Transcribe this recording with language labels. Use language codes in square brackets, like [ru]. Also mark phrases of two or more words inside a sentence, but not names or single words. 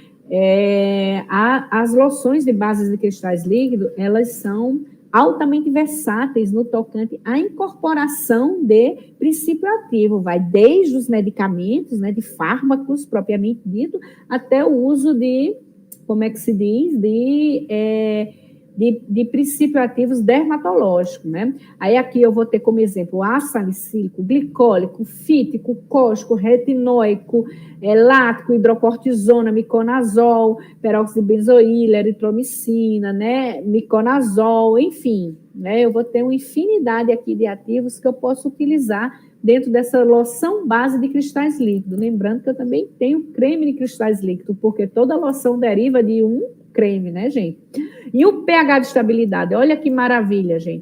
[pt] As loções de bases de cristais líquidos, elas são altamente versáteis no tocante à incorporação de princípio ativo, vai desde os medicamentos, né, de fármacos propriamente dito, até o uso de, como é que se diz, de princípios ativos dermatológicos, né? Aí aqui eu vou ter como exemplo ácido salicílico, glicólico, fítico, cáustico, retinóico, lático, hidrocortisona, miconazol, peróxido de benzoíla, eritromicina, né? Miconazol, enfim, né? Eu vou ter uma infinidade aqui de ativos que eu posso utilizar dentro dessa loção base de cristais líquidos. Lembrando que eu também tenho creme de cristais líquidos, porque toda loção deriva de um creme, né, gente? E o pH de estabilidade, olha que maravilha, gente.